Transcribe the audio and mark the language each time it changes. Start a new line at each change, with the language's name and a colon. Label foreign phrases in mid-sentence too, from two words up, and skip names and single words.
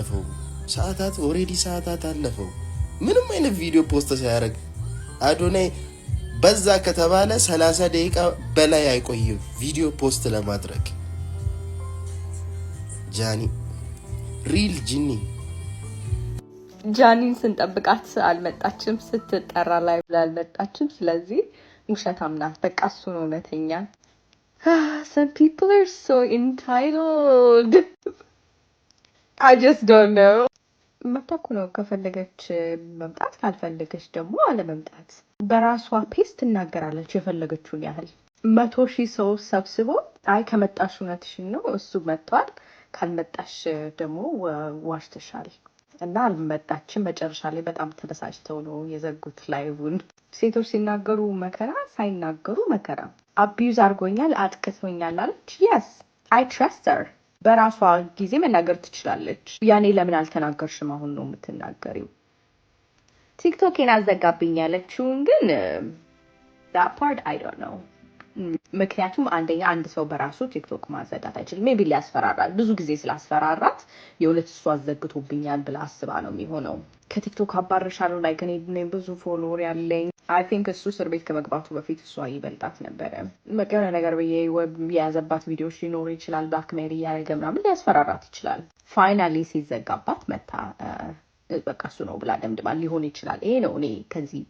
Amharic: አለፈው ምንም አይነት ቪዲዮ ፖስት ሳያደርግ አዶናይ በዛ ከተባለ 30 ደቂቃ በላይ አይቆይም ቪዲዮ ፖስት ለማድረግ። ሪል ጃኒን ስንጠብቃት አልመጣችም፣ ስትጠራ ላይ አልመጣችም። ስለዚህ ውሸታም ናት። በቃ እሱ ነው እውነተኛ።
English: Some people are so entitled. I just don't know.
Amharic: መብቷ እኮ ነው። ከፈለገች መምጣት፣ ካልፈለገች ደግሞ አለመምጣት። በራሷ ፔስ ትናገራለች የፈለገችውን ያህል። 100,000 ሰው ሰብስቦ አይ ከመጣሽ እውነትሽን ነው እሱ መጥቷል፣ ካልመጣሽ ደግሞ ዋሽተሻል እና አልመጣችም። መጨረሻ ላይ በጣም ተበሳጭተው ነው የዘጉት ላይቡን። ሴቶች ሲናገሩ መከራ፣ ሳይናገሩ መከራ። አቢዩዝ አድርጎኛል፣ አጥቅቶኛል አለች።
English: yes I trust her።
Amharic: በራሷ ጊዜ መናገር ትችላለች። ያኔ ለምን አልተናገርሽም? አሁን ነው የምትናገሪው። ቲክቶኬን አዘጋብኝ ያለችውን ግን
English: that part I don't know።
Amharic: ምክንያቱም አንደኛ አንድ ሰው በራሱ ቲክቶክ ማዘጋት አይችልም። ሜቢ ሊያስፈራራል። ብዙ ጊዜ ስላስፈራራት የሁለት እሱ አዘግቶብኛል ብላ አስባ ነው የሚሆነው። ከቲክቶክ አባረሻለሁ ላይ እኔ ብዙ ፎሎወር ያለኝ
English: I think
Amharic: እሱ እስር ቤት ከመግባቱ በፊት እሷ ይበልጣት ነበረ። መቀረ ነገር የያዘባት ቪዲዮች ሊኖሩ ይችላል። ብላክሜል እያደረገ ምናምን ሊያስፈራራት ይችላል። ፋይናሊ ሲዘጋባት መታ በቃ እሱ ነው ብላ ደምድማ ሊሆን ይችላል። ይሄ ነው እኔ ከዚህ